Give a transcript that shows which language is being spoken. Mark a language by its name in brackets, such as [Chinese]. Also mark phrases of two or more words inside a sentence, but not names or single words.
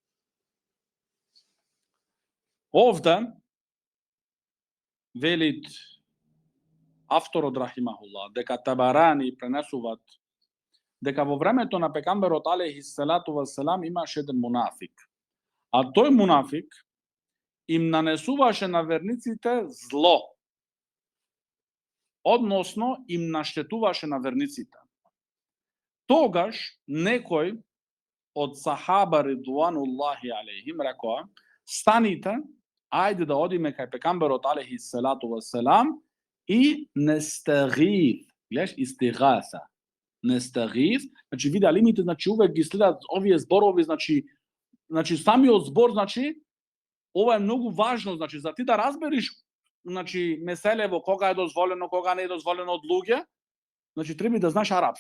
[Macedonian] Ovdje velit авторот рахимахуллах дека Табарани пренесуваат дека во времето на пекамберот [Arabic] عليه الصلاة والسلام [Macedonian] имаше еден мунафик. А тој мунафик им нанесуваше на верниците зло. Односно им наштетуваше на верниците. Тогаш некој од сахаба [Arabic] رضوان الله عليهم [Macedonian] рекоа: станите, ајде да одиме кај пекамберот [Arabic] عليه الصلاة والسلام [Macedonian] и нестагиф, гледаш, истигаса. Нестагиф, значи видеа лимите, значи увек ги следат овие зборови, значи самиот збор, значи ова е многу важно, значи за ти да разбериш, значи меселево кога е дозволено, кога не е дозволено од луѓе, значи треба да знаеш арапски.